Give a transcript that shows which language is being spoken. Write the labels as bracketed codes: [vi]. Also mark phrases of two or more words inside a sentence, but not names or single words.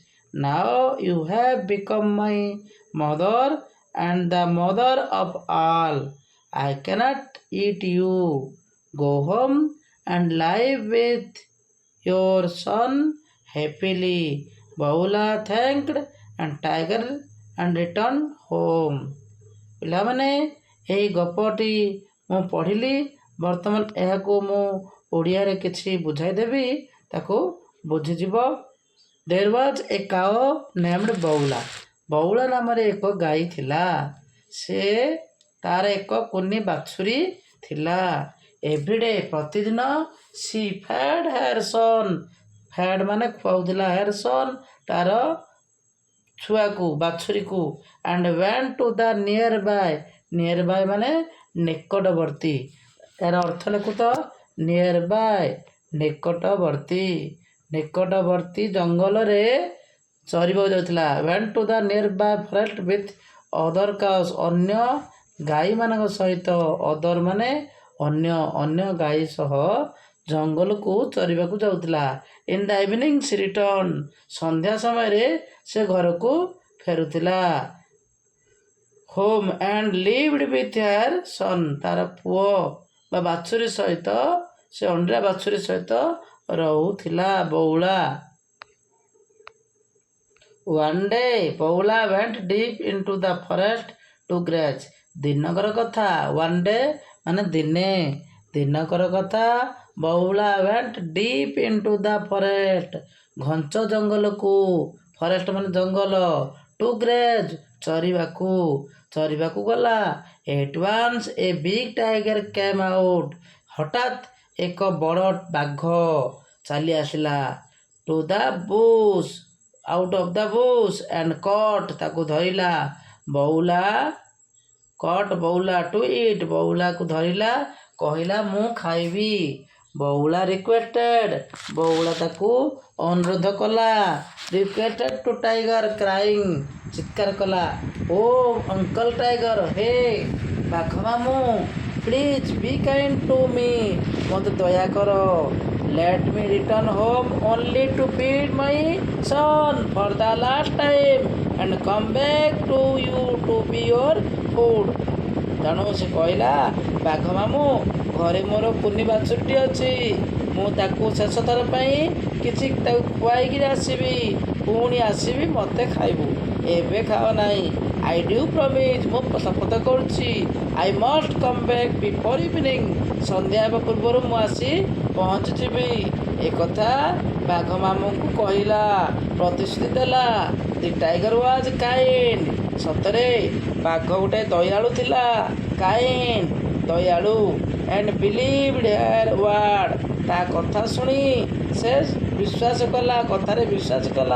[en] Now you have become my mother and the mother of all. I cannot eat you. Go home and live with your son happily." Baula thanked and tiger and returned home. [or] ପିଲାମାନେ ଏହି ଗପଟି ମୁଁ ପଢ଼ିଲି। ବର୍ତ୍ତମାନ ଏହାକୁ ମୁଁ ଓଡ଼ିଆରେ କିଛି ବୁଝାଇଦେବି, ତାକୁ ବୁଝିଯିବ। [en] There was a cow named Baula. [or] ବଉଳା ନାମରେ ଏକ ଗାଈ ଥିଲା। ସେ ତାର ଏକ କୁନି ବାଛୁରୀ ଥିଲା। [en] ଏଭ୍ରିଡେ ପ୍ରତିଦିନ she fed her son. ଫେଡ୍ [or] ମାନେ ଖୁଆଉଥିଲା। [en] her son [or] ତାର ଛୁଆକୁ ବାଛୁରୀକୁ [en] and went to the nearby. [or] nearby ମାନେ ନିକଟବର୍ତ୍ତୀ। ଏହାର ଅର୍ଥ ଲେଖୁ ତ nearby ନିକଟବର୍ତ୍ତୀ। ନିକଟବର୍ତ୍ତୀ ଜଙ୍ଗଲରେ ଚରିବାକୁ ଯାଉଥିଲା। [en] went to the nearby forest with other cows. [or] ଅନ୍ୟ ଗାଈମାନଙ୍କ ସହିତ other ମାନେ ଅନ୍ୟ ଗାଈ ସହ ଜଙ୍ଗଲକୁ ଚରିବାକୁ ଯାଉଥିଲା। [en] In the evening she returned. [or] ସନ୍ଧ୍ୟା ସମୟରେ ସେ ଘରକୁ ଫେରୁଥିଲା। [en] Home and lived with her son. [or] ତାର ପୁଅ ବା ବାଛୁରୀ ସହିତ, ସେ ଅଣ୍ଡିରା ବାଛୁରୀ ସହିତ ରହୁଥିଲା ବଉଳା। [en] One day Baula went deep into the forest to graze. [or] ଦିନକର କଥା, [en] one day [or] ମାନେ ଦିନେ। ଦିନକର କଥା, [en] Baula went deep into the forest. [or] ଘଞ୍ଚ ଜଙ୍ଗଲକୁ, forest ମାନେ ଜଙ୍ଗଲ, [en] to graze [or] ଚରିବାକୁ ଗଲା। [en] At once a big tiger came out. [or] ହଠାତ୍ ଏକ ବଡ଼ ବାଘ ଚାଲି ଆସିଲା। [en] To the bush, out of the bush and caught, [or] ତାକୁ ଧରିଲା। [en] caught Baula to eat. [or] ବଉଳାକୁ ଧରିଲା, କହିଲା ମୁଁ ଖାଇବି। [en] Baula requested, [or] ବଉଳା ତାକୁ ଅନୁରୋଧ କଲା। [en] requested to tiger, crying, [or] ଚିତ୍କାର କଲା, [en] "Oh uncle tiger, [or] ହେ ବାଘ ମାମୁଁ, [en] please be kind to me, [or] ମୋତେ ଦୟା କର। [en] Let me return home only to feed my son for the last time and come back to you to be your food." [or] ତେଣୁ ସେ କହିଲା, "ବାଘ ମାମୁଁ, ଘରେ ମୋର କୁନି ବାଛୁରୀଟି ଅଛି। ମୁଁ ତାକୁ ଶେଷ ଥର ପାଇଁ କିଛି ତାକୁ ଖୁଆଇକିରି ଆସିବି। ପୁଣି ଆସିବି, ମୋତେ ଖାଇବୁ। ଏବେ ଖାଅ ନାହିଁ। [en] I do promise, [or] ମୁଁ ଶପଥ କରୁଛି, [en] I must come back before evening, [or] ସନ୍ଧ୍ୟା ହେବା ପୂର୍ବରୁ ମୁଁ ଆସି ପହଞ୍ଚିଯିବି। ଏକଥା ବାଘ ମାମୁଁଙ୍କୁ କହିଲା, ପ୍ରତିଶ୍ରୁତି ଦେଲା। [en] the tiger was kind, [or] ସତରେ ବାଘ ଗୋଟେ ଦୟାଳୁ ଥିଲା। କାଇଣ୍ଡ, ଦୟାଳୁ। [en] and believed her word, [or] ତା କଥା ଶୁଣି ସେ ବିଶ୍ୱାସ କଲା, କଥାରେ ବିଶ୍ୱାସ କଲା।